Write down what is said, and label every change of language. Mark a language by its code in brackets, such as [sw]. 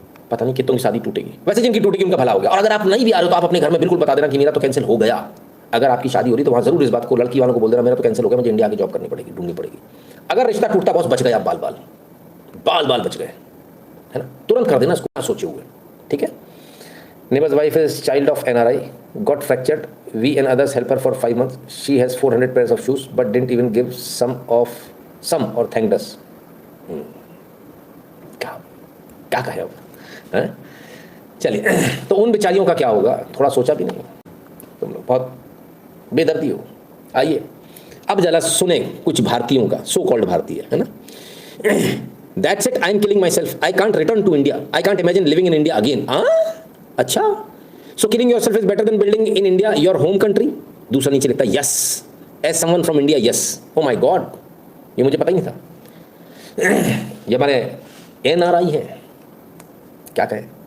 [hi] पता नहीं कितनों की शादी टूटेगी। वैसे जिनकी टूटेगी उनका भला हो गया। और अगर आप नहीं भी आ रहे हो तो आप अपने घर में बिल्कुल बता देना कि मेरा तो कैंसिल हो गया। अगर आपकी शादी हो रही तो वहाँ जरूर इस बात को लड़की वालों को बोल देना मेरा तो कैंसिल हो गया, मुझे इंडिया आके जॉब करनी पड़ेगी, ढूंढनी पड़ेगी। अगर रिश्ता टूटता बॉस बच गए आप, बाल बाल बच गए, है ना, तुरंत कर देना इसको, ना सोचे हुए, ठीक है। [en] Neighbor's wife is child of NRI, got fractured. We and others help her for 5 months. She has 400 pairs of shoes, but didn't even give some or thanked us. [hi] क्या कहे अब, हैं? चलिए, तो उन बेचारियों का क्या होगा, थोड़ा सोचा भी नहीं तुम लोग, बहुत बेदर्दी हो। आइए अब जरा सुने कुछ भारतीयों का, सो कॉल्ड भारतीय, है ना। [en] That's it, I am killing myself. I can't return to India. I can't imagine living in India again. अच्छा, so killing yourself is better than building in India, your home country. [hi] दूसरा नीचे लिखता है [en] yes, as someone from India, yes. Oh my God, [hi] ये मुझे पता ही नहीं था। ये हमारे NRI है, क्या कहे।